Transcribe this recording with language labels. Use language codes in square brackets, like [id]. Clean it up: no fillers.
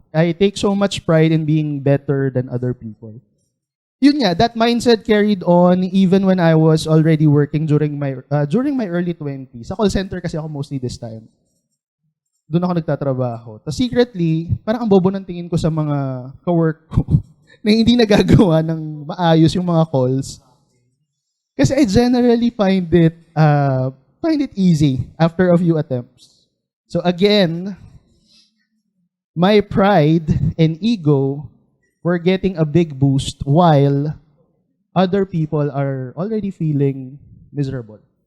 [en] I take so much pride in being better than other people. [tl] Yun nga, [en] that mindset carried on even when I was already working during my early 20s. [tl] Sa call center kasi ako [en] mostly this time. [tl] Doon ako nagtatrabaho. Tapos secretly, parang ang bobo ng tingin ko sa mga kawork ko na hindi nagagawa ng maayos yung mga calls. [en] Kasi I generally find it easy after a few attempts. So again, my pride and ego were getting a big boost while other people are already feeling miserable.